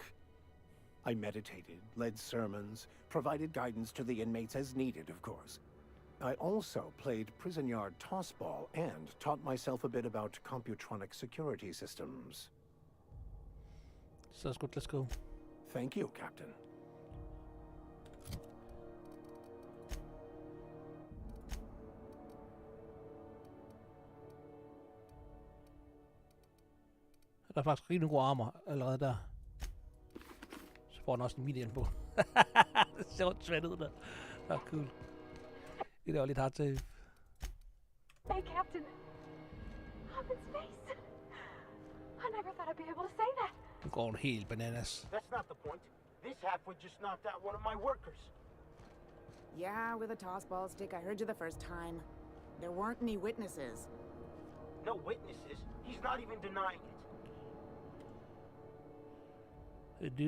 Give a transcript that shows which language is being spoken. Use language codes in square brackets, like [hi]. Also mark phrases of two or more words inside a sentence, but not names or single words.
[en] I meditated, led sermons, provided guidance to the inmates as needed, of course. I also played prison yard tossball and taught myself a bit about computronic security systems. Sounds good, let's go. Thank you, Captain. [da] Der er faktisk rigtig god armor allerede der. Så får den også en mini på. Det ser jo svært ud der. Det er cool. Det er jo lidt hard til. [en] Hey, Captain. I'm in space. I never thought I'd be able to say that. [da] Nu går den helt bananas. [en] That's not the point. This halfway just knocked out one of my workers. Yeah, with a tossball stick. I heard you the first time. There weren't any witnesses. No witnesses? He's not even denying it. Hey, dude.